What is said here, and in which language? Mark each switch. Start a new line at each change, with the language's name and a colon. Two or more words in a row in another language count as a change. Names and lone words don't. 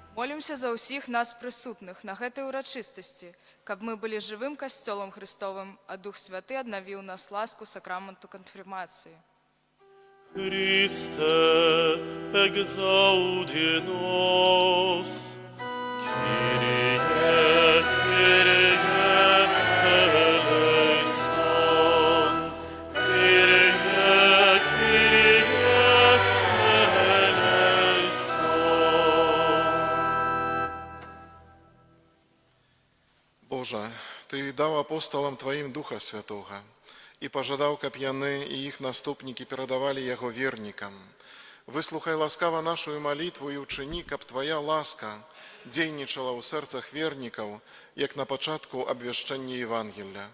Belarusian: Молімся за ўсіх нас прысутных на гэтай урачыстасці, каб мы былі жывым касцёлам Христовым, а Дух Святы аднавіў нас ласку сакраменту канфірмацыі.
Latin: Christe, exaudi nos.
Greek: Kyrie, Kyrie, eleison. Kyrie, Kyrie, eleison.
Belarusian: Боже, Ты даў апостолам Тваім Духа Святога і пажадаў, каб яны і іх наступнікі перадавалі яго вернікам. Выслухай ласкава нашу малітву і ўчыні, каб Твая ласка дзейнічала ў сэрцах вернікаў, як на пачатку абвяшчэння Евангелля.